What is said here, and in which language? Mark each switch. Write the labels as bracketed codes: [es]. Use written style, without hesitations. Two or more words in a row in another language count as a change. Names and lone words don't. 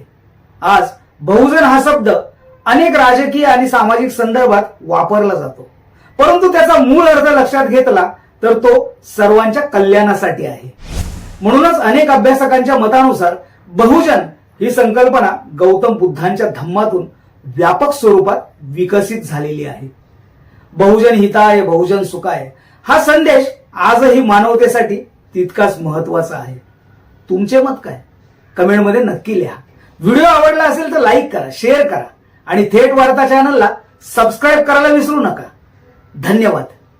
[mr] आज बहुजन हा शब्द अनेक राजकीय आणि सामाजिक संदर्भात वापरला जातो, परंतु त्याचा मूळ अर्थ लक्षात घेतला तर तो सर्वांच्या कल्याणासाठी आहे. म्हणूनच अनेक अभ्यासकांच्या मतानुसार बहुजन ही संकल्पना गौतम बुद्धांच्या धम्मातून व्यापक स्वरूपात विकसित झालेली आहे. [pi] बहुजन हिताय बहुजन सुखाय [mr] हा संदेश आजही मानवतेसाठी तितकाच महत्वाचा आहे. तुमचे मत काय? कमेंटमध्ये नक्की लिहा. व्हिडिओ आवडला असेल तर लाईक करा, शेअर करा आणि थेट वार्ता चॅनलला सबस्क्राईब करायला विसरू नका. धन्यवाद.